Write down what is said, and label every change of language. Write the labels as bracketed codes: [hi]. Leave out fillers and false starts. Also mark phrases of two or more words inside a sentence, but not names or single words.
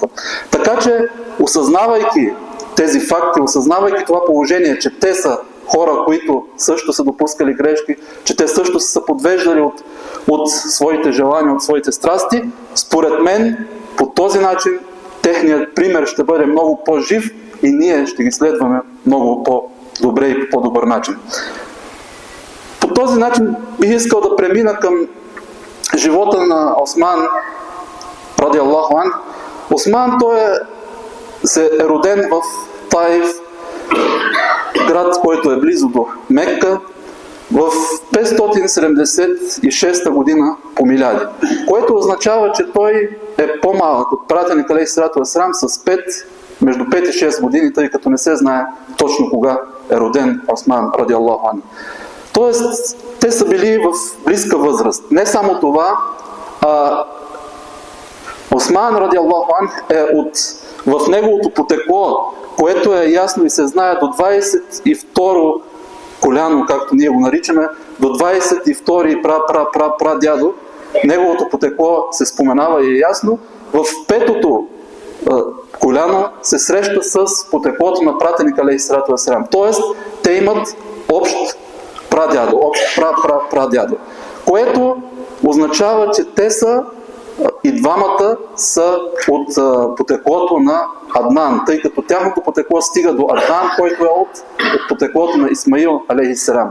[bg] Така че, осъзнавайки тези факти, осъзнавайки това положение, че те са хора, които също са допускали грешки, че те също са подвеждали от своите желания, от своите страсти, според мен по този начин техният пример ще бъде много по-жив и ние ще ги следваме много по-добре и по по-добър начин. По този начин бих искал да премина към живота на Осман [ar] رضي الله عنه. [bg] Осман, той е роден в Таиф, град, който е близо до Мекка, в 576 година по миляди, което означава, че той е по-малък от пратеник [ar] عليه الصلاة والسلام [bg] с между 5 и 6 години, тъй като не се знае точно кога е роден Осман [ar] رضي الله عنه. [bg] Тоест, те са били в близка възраст. Не само това, Осман [ar] رضي الله عنه [bg] е в неговото потекло, което е ясно и се знае до 22 коляно, както ние го наричаме, до 22 прадядо, неговото потекло се споменава и е ясно. В 5-то коляно се среща с потеклото на пратеника [ar] عليه الصلاة والسلام. [bg] Тоест, те имат общ прадядо, общ прадядо, което означава, че те са и двамата са от потеклото на Аднан, тъй като тяхното потекло стига до Аднан, който е от потеклото на Исмаил алейхиссалам.